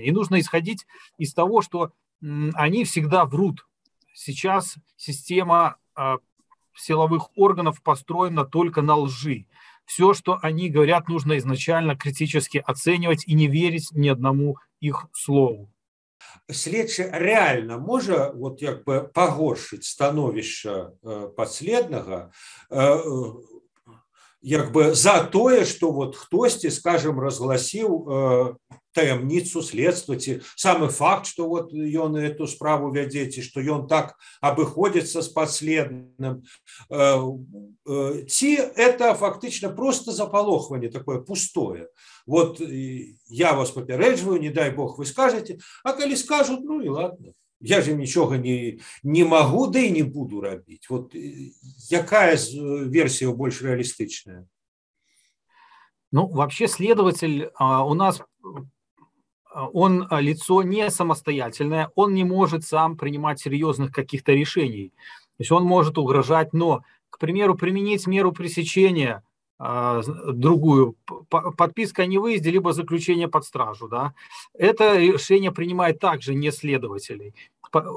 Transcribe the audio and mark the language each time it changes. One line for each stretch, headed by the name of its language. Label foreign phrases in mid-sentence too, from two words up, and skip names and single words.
Russian: И нужно исходить из того, что они всегда врут. Сейчас система силовых органов построена только на лжи. Все, что они говорят, нужно изначально критически оценивать и не верить ни одному их слову.
Belarusian: Следчы реально можа пагоршыць становішча падследнага за тое, што хтосьці, скажем, разгласіў таямніцу следства, ці самы факт, што ён эту справу вядзе, ці што ён так абыходзіцца з падследным, ці это фактычна просто запалохванне такое пустое. Я вас папярэджваю,
Russian: не дай Бог вы скажете,
Belarusian: а калі скажут, і ладно.
Russian: Я же нічога не могу, да и не буду рабіць. Якая версия больше реалистичная? Вообще следователь у нас, он лицо не самостоятельное, он не может сам принимать серьезных каких-то решений. То есть он может угрожать, но, к примеру, применить меру пресечения, другую, подписка о невыезде, либо заключение под стражу, да, это решение принимает также не следователей.